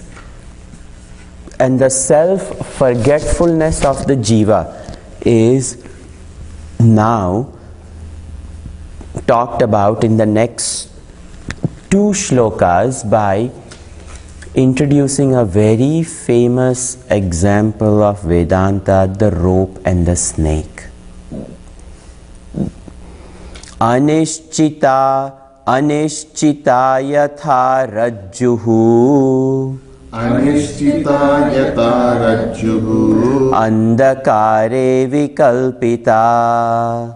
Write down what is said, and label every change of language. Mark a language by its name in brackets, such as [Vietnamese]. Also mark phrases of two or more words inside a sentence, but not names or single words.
[English] And the self-forgetfulness of the Jiva is now talked about in the next 2 shlokas by introducing a very famous example of Vedanta, the rope and the snake. [Sanskrit] Anishchita yatha rajjuhu Anishchita yata rajjuhu andakare vikalpita